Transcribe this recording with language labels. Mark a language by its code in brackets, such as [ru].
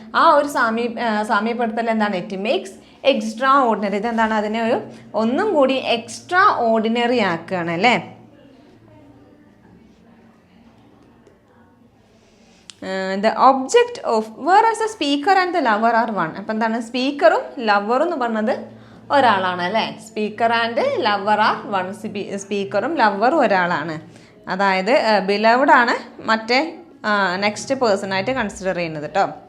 [ml] ആ ഒരു സാമ്യപ്പെടുത്തൽ എന്താണ്? [en] It makes extraordinary. [ml] ഇതെന്താണ്, അതിനെ ഒരു ഒന്നും കൂടി എക്സ്ട്രാ ഓർഡിനറി ആക്കുകയാണ് അല്ലേ. [en] The object of whereas the speaker and the lover are one. [ml] അപ്പം എന്താണ്, സ്പീക്കറും ലവറും എന്ന് പറഞ്ഞത് ഒരാളാണ് അല്ലേ. [en] Speaker and lover are one. [ml] സ്പീക്കറും ലവറും ഒരാളാണ്. അതായത് ബിലവ്ഡാണ് മറ്റേ നെക്സ്റ്റ് പേഴ്സണായിട്ട് കൺസിഡർ ചെയ്യുന്നത് കേട്ടോ.